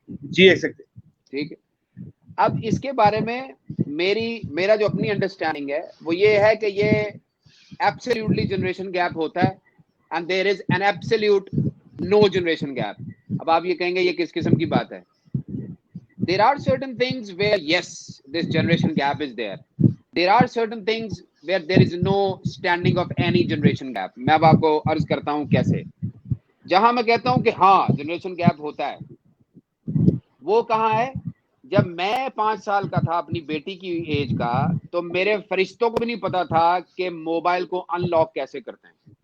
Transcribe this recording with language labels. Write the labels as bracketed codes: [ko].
[ur] جی exactly, ٹھیک ہے. اب اس کے بارے میں میرا جو اپنی انڈرسٹینڈنگ ہے وہ یہ ہے کہ یہ ایبسلیوٹلی جنریشن گیپ ہوتا ہے, [en] And there is an absolute no generation gap. [ur] اب آپ یہ کہیں گے یہ کس قسم کی بات ہے. [en] There are certain things where yes, this generation gap is there. There are certain things where there is no standing of any generation gap. [ur] میں اب آپ کو عرض کرتا ہوں کیسے. جہاں میں کہتا ہوں کہ ہاں جنریشن گیپ ہوتا ہے, وہ کہاں ہے؟ جب میں 5 سال کا تھا اپنی بیٹی کی ایج کا, تو میرے فرشتوں کو بھی نہیں پتا تھا کہ موبائل کو ان لاک کیسے کرتے ہیں.